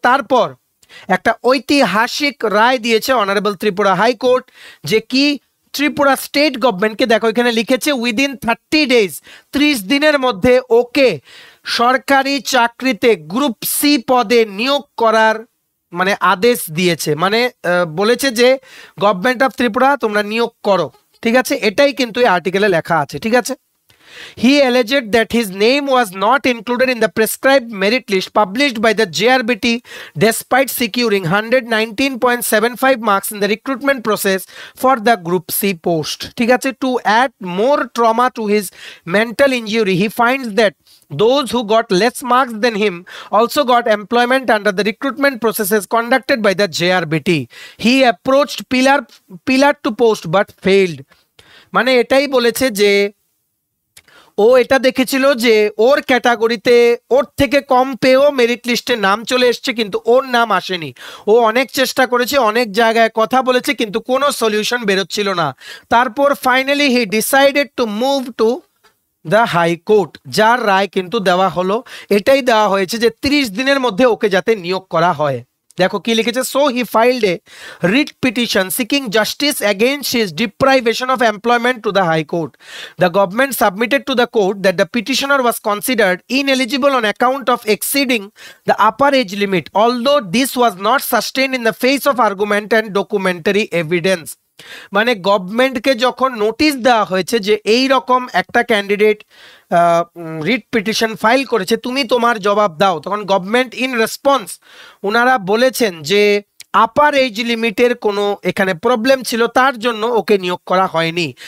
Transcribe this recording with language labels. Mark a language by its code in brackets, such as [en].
[bn] তারপর একটা ঐতিহাসিক রায় দিয়েছে অনারেবল ত্রিপুরা হাইকোর্ট, যে কি ত্রিপুরা স্টেট গভর্নমেন্টকে, দেখো এখানে লিখেছে [en] within 30 days, [bn] 30 দিনের মধ্যে ওকে সরকারি চাকরিতে গ্রুপ সি পদে নিয়োগ করার মানে আদেশ দিয়েছে, মানে বলেছে যে গভর্নমেন্ট অফ ত্রিপুরা তোমরা নিয়োগ করো। ঠিক আছে, এটাই কিন্তু এই আর্টিকেলে লেখা আছে। ঠিক আছে, [en] he alleged that his name was not included in the prescribed merit list published by the JRBT despite securing 119.75 marks in the recruitment process for the Group C post. [bn] ঠিক আছে, [en] to add more trauma to his mental injury, he finds that those who got less marks than him also got employment under the recruitment processes conducted by the JRBT. He approached pillar to post but failed. [bn] মানে এটাই বলেছে যে ও এটা দেখেছিল যে ওর ক্যাটাগরিতে ওর থেকে কম পেয়েও মেরিট লিস্টে নাম চলে এসছে, কিন্তু ওর নাম আসেনি। ও অনেক চেষ্টা করেছে, অনেক জায়গায় কথা বলেছে, কিন্তু কোনো সলিউশন বেরোচ্ছিল না। তারপর finally [en] he decided to move to the high court, [bn] যার রায় কিন্তু দেওয়া হলো, এটাই দেওয়া হয়েছে যে 30 দিনের মধ্যে ওকে যাতে নিয়োগ করা হয়। দেখো কি লিখেছে, [en] So he filed a writ petition seeking justice against his deprivation of employment to the high court. The government submitted to the court that the petitioner was considered ineligible on account of exceeding the upper age limit, although this was not sustained in the face of argument and documentary evidence. [bn] মানে গভর্নমেন্টকে যখন notice দেওয়া হয়েছে যে এই রকম একটা candidate writ petition file করেছে, তুমি তোমার জবাব দাও, তখন গভর্নমেন্ট [en] in response [bn] ওনারা বলেছেন যে আপার এজ লিমিটের কোনো এখানে প্রবলেম ছিল, তার জন্য ওকে নিয়োগ করা হয়নি।